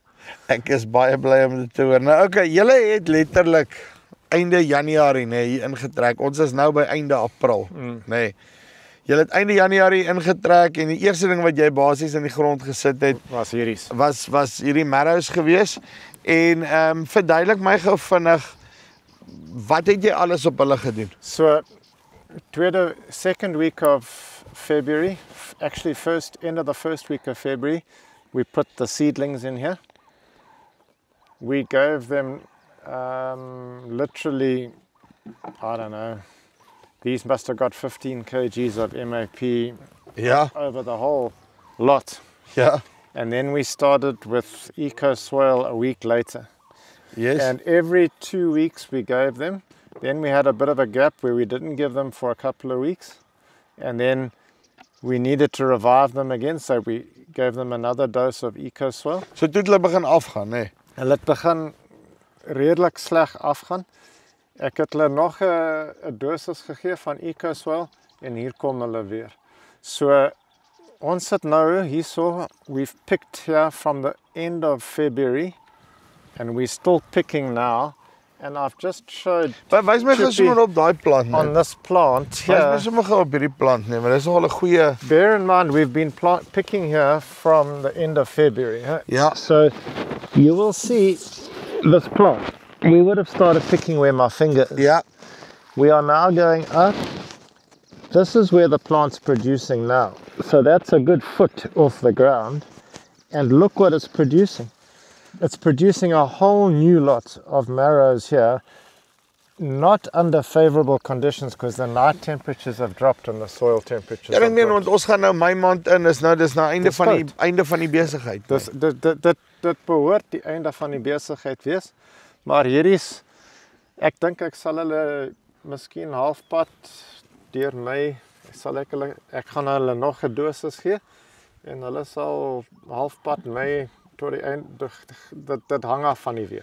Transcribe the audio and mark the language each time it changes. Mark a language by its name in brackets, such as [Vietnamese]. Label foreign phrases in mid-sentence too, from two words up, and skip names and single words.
[Afrikaans] Ek is baie bly om dit te hoor. Nou okay, julle het letterlik einde Januarie hier ingetrek. Ons is nou by einde April, nê. Julle het einde Januarie ingetrek en die eerste ding wat jy basies in die grond gesit het Was hierdie. Was hierdie marrows gewees. En verduidelik my gou vinnig, wat het jy alles op hulle gedoen? [English] So second week of February, actually end of the first week of February, we put the seedlings in here. We gave them literally, I don't know, these must have got 15 kgs of MAP over the whole lot. Yeah. And then we started with EcoSoil a week later. Yes. And every 2 weeks we gave them. Then we had a bit of a gap where we didn't give them for a couple of weeks. And then we needed to revive them again, so we gave them another dose of EcoSoil. [Afrikaans] So toe het hulle begin afgaan, nê? Hulle het begin redelik sleg afgaan. Ek het hulle nog 'n dosis gegee van EcoSoil en hier kom hulle weer. So ons sit nou hierso, [English] we've picked here from the end of February and we're still picking now, and I've just showed [Afrikaans] Wys my gou sommer op daai plant, [English] on this plant here. [Afrikaans] Wys my sommer gou op hierdie plant, nee, maar dis nogal 'n goeie. [English] Bear in mind we've been picking here from the end of February. Huh? Yeah. So you will see this plant. We would have started picking where my finger is. Yeah. We are now going up. This is where the plant's producing now. So that's a good foot off the ground. And look what it's producing. It's producing a whole new lot of marrows here, not under favorable conditions because the night temperatures have dropped and the soil temperatures [Afrikaans] Ja, ek [English] have [Afrikaans] meen [English] dropped. [Afrikaans] want ons gaan nou Mei maand in, dis nou einde van die besigheid. Dit behoort die einde van die besigheid wees. Maar hierdie's, ek dink ek sal hulle miskien halfpad deur Mei ek gaan hulle nog 'n dosis gee en hulle sal halfpad Mei tot die einde, dit hang af van die weer.